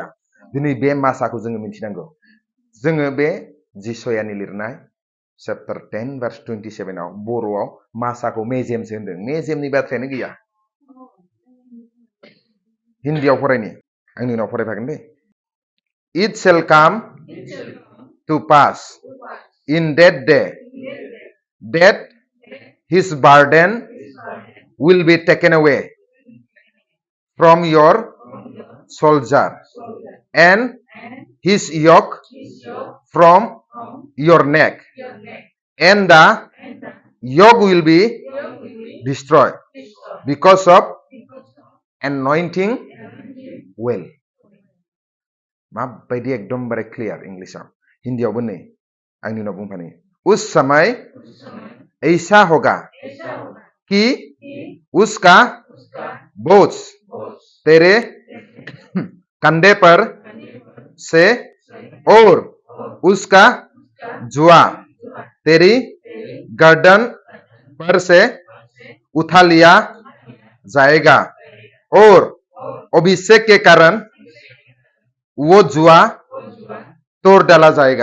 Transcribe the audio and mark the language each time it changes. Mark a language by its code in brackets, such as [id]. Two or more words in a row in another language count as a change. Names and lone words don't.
[brx] दिनै बे मासाखौ जोङो मिथिनांगौ। जोङो बे जिसयानि लिरनाय [en] chapter 10 verse 27 [brx] आव बर'आव मासाखौ मेजेमसो होनदों। मेजेमनि बाथ्रायानो गैया। हिन्दीयाव फरायनि, आंनि उनाव फरायफागोन दे। [en] It shall come to pass in that day that his burden will be taken away from your shoulder and his yoke from your neck, and the yoke will be destroyed because of anointing well. [brx] माबायदि एकदमबारे [en] clear Englishआव। [brx] हिन्दीयावबो नै आंनि उनाव बुंफानि। [hi] उस समय ऐसा होगा कि उसका बोझ तेरे कंधे पर से और उसका जुआ तेरी गर्दन पर से उठा लिया जाएगा और अभिषेक के कारण वो जुआ तोड़ डाला जाएगा।